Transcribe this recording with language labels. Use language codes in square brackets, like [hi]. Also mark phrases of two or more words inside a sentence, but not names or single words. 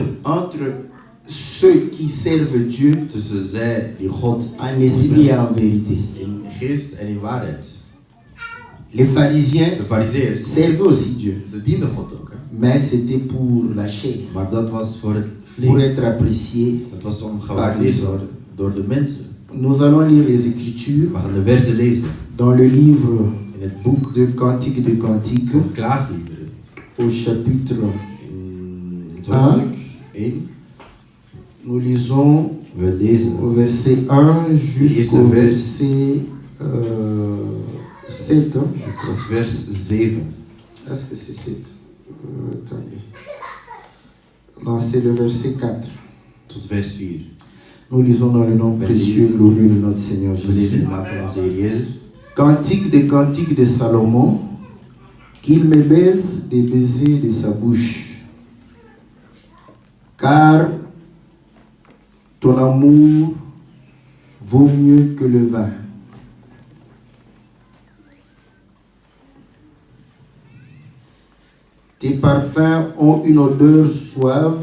[fr] entre ceux qui servent Dieu [nl] tussen zij die God [fr] en esprit et en vérité. [nl] in geest en in waarheid. [fr] Les pharisiens [nl] De Farizeeërs, [fr] servaient aussi Dieu, [nl] ze dienden God ook. Hè? [fr] mais c'était pour la chair, [nl] Maar dat was voor het [fr] pour [nl] vlees. [fr] être apprécié. [nl] Het was om gewaardeerd te worden door de mensen. [fr] Nous allons lire les Écritures [nl] We gaan de versen lezen [fr] dans le livre [nl] in het boek [fr] de Cantique de Cantique, [nl] van Klaagliederen. [fr] au chapitre. [nl] In het hoofdstuk 1. [fr] Nous lisons [nl] We lezen [fr] au verset 1 jusqu'au verset 7. [nl] tot vers 7. [fr] Est-ce que c'est 7? Attendez. Non, c'est le verset 4. [nl] Tot vers 4. [fr] Nous lisons dans le nom précieux, glorieux de notre Seigneur [nl] We lezen in [fr] Jésus. [nl] de naam van onze Heer Jezus. [fr] Cantique de Salomon, qu'il me baise des baisers de sa bouche. Car ton amour vaut mieux que le vin. Tes parfums ont une odeur suave.